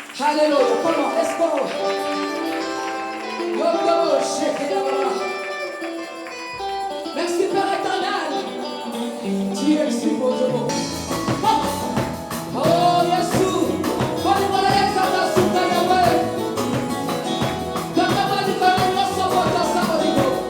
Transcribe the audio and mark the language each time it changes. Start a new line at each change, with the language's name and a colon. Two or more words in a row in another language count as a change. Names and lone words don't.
French: Alléluia.
English: Come on, let's go. Yo, yo, shake it up.
French: Merci Père éternel. Tu es si beau, Dieu. Oh, Jésus. Voilà, voilà, exaltation de Yahweh. Dans ta main, tu connais le sang de ta salle.